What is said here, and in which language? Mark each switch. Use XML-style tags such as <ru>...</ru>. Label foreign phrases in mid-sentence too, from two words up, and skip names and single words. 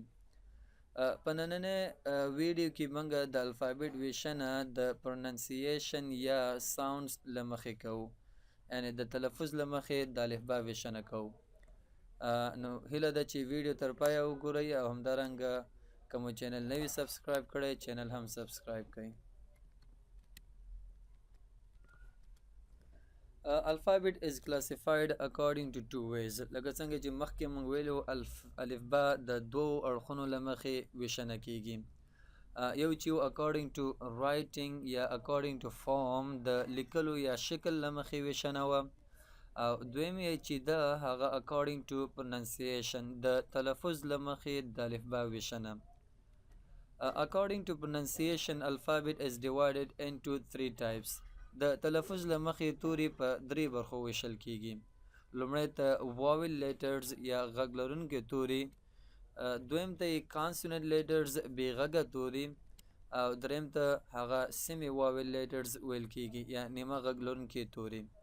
<ps>په نننۍ ویډیو کې موږ د الفابیټ ویشنه د پروننسیشن یا ساوندز له مخې کوو، یعنی د تلفظ له مخې د الفبا ویشنه کوو. نو هیله ده چې ویډیو تر پایه وګورئ او همدارنګه که مو چینل نه وي سبسکرایب کړی چینل هم سبسکرایب کړئ.</ps> <en>Alphabet is classified according to two ways.</en> <ps>لکه څنګه چې مخکې موږ ویلو الفبا د دوو اړخونو له مخې ویشنه کیږي. یو چې</ps> <en>according to writing</en> <ps>یا</ps> <en>according to form</en> <ps>د لیکلو یا شکل له مخې ویشنه وه، او دویم یې چې ده هغه</ps> <en>according to pronunciation</en> <ps>د تلفظ له مخې د الفبا ویشنه.</ps> <en>According to pronunciation, alphabet is divided into three types.</en> <ps>د تلفظ له مخې توري په درې برخو ویشل کیږي. لومړی ته</ps> <en>vowel letters</en> <ps>یا غږ لرونکي توري، دویم ته یې</ps> <en>consonant letters</en> <ps>بې غږه توري، او دریم ته هغه</ps> <en>semi vowel letters</en> <ps>ویل کیږي یا نیمه غږ لرونکي توري.</ps>